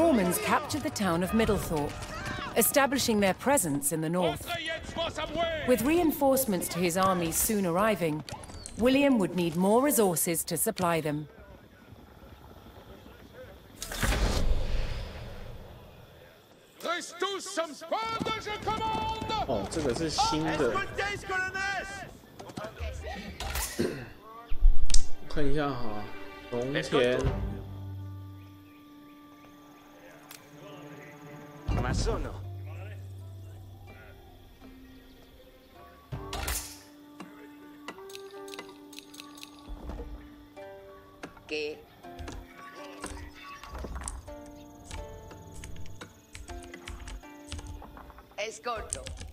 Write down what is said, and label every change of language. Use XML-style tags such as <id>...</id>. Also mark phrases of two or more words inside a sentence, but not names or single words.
<en>Romans captured the town of Middlethorpe, establishing their presence in the north. With reinforcements to his armies soon arriving, William would need more resources to supply them.</en> <zh>哦，这个是新的。看一下哈，农田。 Che Ascolto.</zh>